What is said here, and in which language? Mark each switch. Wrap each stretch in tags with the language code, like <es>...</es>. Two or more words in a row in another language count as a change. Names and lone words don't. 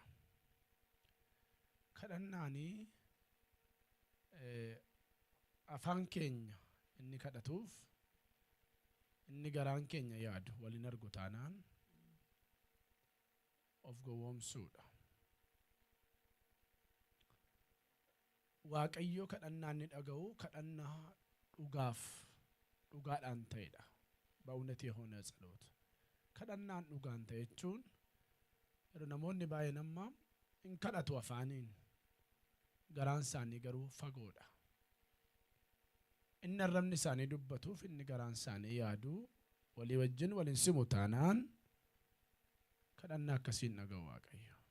<om>Kadhannaani afaan keenya inni kadhatuuf inni garaan keenya yaadu waliin argu taanaan of gowwoomsuudha. Waaqayyo kadhannaa inni dhaga'u kadhannaa dhugaadhaan ta'edha.</om> <am>በእውነት የሆነ ጸሎት</am> <om>kadhannaan dhugaan ta'e jechuun namoonni baay'een amma hin kadhatu afaaniin garaan isaanii garuu fagoodha. Inni arrabni isaanii dubbatuuf inni garaan isaanii yaadu walii wajjin waliin simu taanaan kadhannaa akkasiin dhaga'u waaqayyo.</om>